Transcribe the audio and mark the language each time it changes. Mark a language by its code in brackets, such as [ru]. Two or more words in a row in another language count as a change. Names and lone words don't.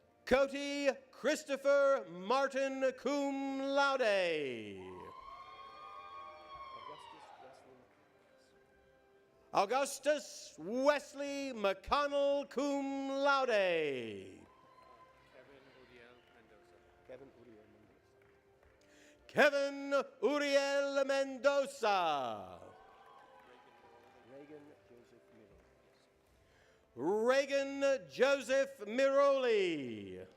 [en] Coty Christopher Martin, [la] cum laude. [en] Augustus Wesley McConnell, [la] cum laude. [en] Kevin Uriel Mendoza. Reagan Joseph Miroli.